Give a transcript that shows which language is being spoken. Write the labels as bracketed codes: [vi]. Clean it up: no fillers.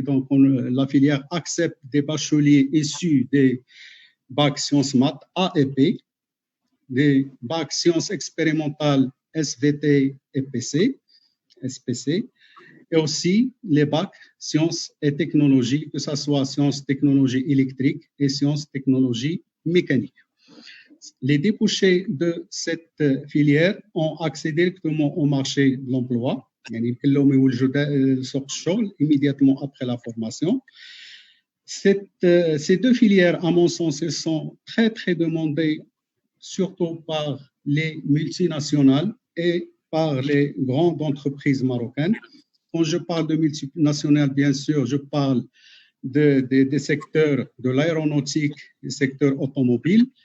[fr] Donc, la filière accepte des bacheliers issus des bacs sciences maths A et B, des bacs sciences expérimentales SVT et SPC, et aussi les bacs sciences et technologies, que ce soit sciences technologies électriques et sciences technologies mécaniques. Les débouchés de cette filière ont accès directement au marché de l'emploi [ar] يعني يمكن لهم يولجوا سوق الشغل [fr] immédiatement après la formation. Ces deux filières, à mon sens, elles sont très, très demandées, surtout par les multinationales et par les grandes entreprises marocaines. Quand je parle de multinationales, bien sûr, je parle des secteurs de l'aéronautique, des secteurs automobiles.